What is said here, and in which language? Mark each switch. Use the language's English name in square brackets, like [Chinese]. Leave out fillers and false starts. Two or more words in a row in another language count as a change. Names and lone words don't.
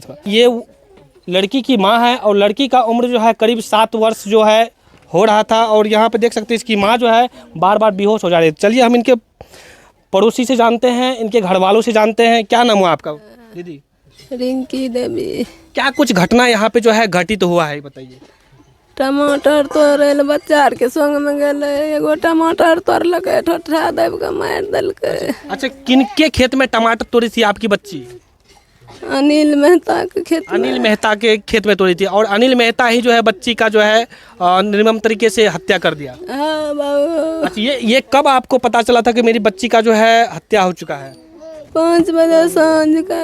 [Hindi] ये लड़की की माँ है और लड़की का उम्र जो है करीब 7 वर्ष जो है हो रहा था, और यहाँ पे देख सकते हैं इसकी माँ जो है बार बार बेहोश हो जा रही है। चलिए हम इनके पड़ोसी से जानते हैं, इनके घर वालों से जानते हैं। क्या नाम हुआ आपका दीदी? रिंकी देवी। क्या कुछ घटना यहाँ पे जो है घटित हुआ है बताइए। [Angika] टमाटर तोड़े ले बच्चा के संग में गेले, एगो टमाटर तोड़लक ठोठा देव के मार देलकै। [Hindi] अच्छा, किनके खेत में टमाटर तोड़ी थी आपकी बच्ची? अनिल मेहता के खेत में। अनिल मेहता के खेत में तोड़ी थी, और अनिल मेहता ही जो है बच्ची का जो है निर्मम तरीके से हत्या कर दिया। हाँ बाबू। अच्छा, ये कब आपको पता चला था कि मेरी बच्ची का जो है हत्या हो चुका है? 5 बजे सांझ का